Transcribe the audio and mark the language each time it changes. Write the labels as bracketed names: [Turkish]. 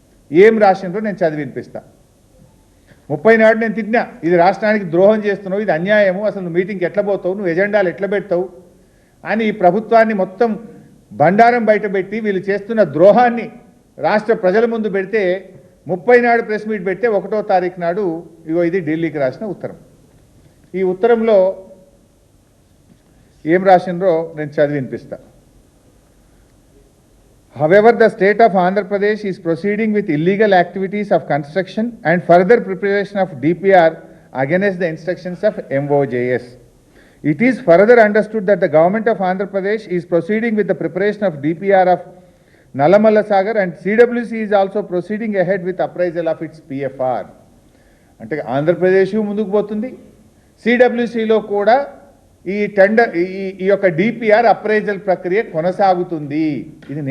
[Telugu] ఏం రాసిండ్రో నేను చదివి వినిపిస్తా. 30 నాడు నేను తిట్టినా, ఇది రాష్ట్రానికి ద్రోహం చేస్తున్నావు, ఇది అన్యాయము, అసలు నువ్వు మీటింగ్కి ఎట్లా పోతావు, నువ్వు ఎజెండాలు ఎట్లా పెడతావు అని ఈ ప్రభుత్వాన్ని మొత్తం బండారం బయటపెట్టి వీళ్ళు చేస్తున్న ద్రోహాన్ని రాష్ట్ర ప్రజల ముందు పెడితే 30 నాడు ప్రెస్ మీట్ పెడితే 1వ తారీఖు నాడు ఇది ఢిల్లీకి రాసిన ఉత్తరం. ఈ ఉత్తరంలో ఏం రాసిండ్రో నేను చదివి వినిపిస్తా. [English] However, the state of Andhra Pradesh is proceeding with illegal activities of construction and further preparation of DPR against the instructions of MOJS. It is further understood that the government of Andhra Pradesh is proceeding with the preparation of DPR of Nallamalla Sagar and CWC is also proceeding ahead with appraisal of its PFR. [Telugu] అంటే ఆంధ్రప్రదేశ్ ముందుకు పోతుంది, సిడబ్ల్యూసిలో కూడా ఈ tender ఈ యొక్క DPR appraisal ప్రక్రియ కొనసాగుతుంది. ఇది